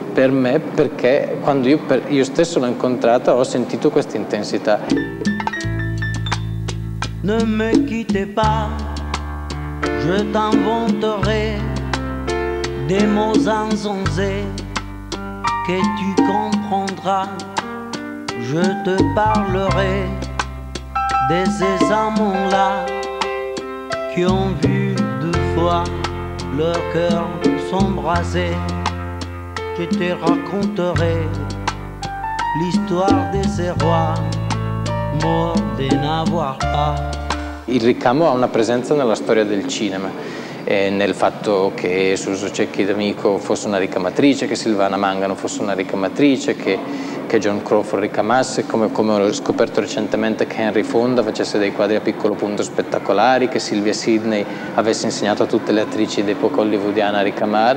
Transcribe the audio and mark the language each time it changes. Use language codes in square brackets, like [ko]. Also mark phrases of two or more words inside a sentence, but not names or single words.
[it] per me perché quando io stesso l'ho incontrata ho sentito questa intensità. [fr] Ne me quittez pas, je t'inventerai des mots insensés que tu comprendras. Je te parlerai de ces amants-là qui ont vu deux fois leur cœur s'embraser. Je te raconterai l'histoire de ces rois morts de n'avoir pas. [it] Il ricamo ha una presenza nella storia del cinema, nel fatto che Suso Cecchi D'Amico fosse una ricamatrice, che Silvana Mangano fosse una ricamatrice, che John Crawford ricamasse, come ho scoperto recentemente che Henry Fonda facesse dei quadri a piccolo punto spettacolari, che Sylvia Sidney avesse insegnato a tutte le attrici d'epoca hollywoodiana a ricamare.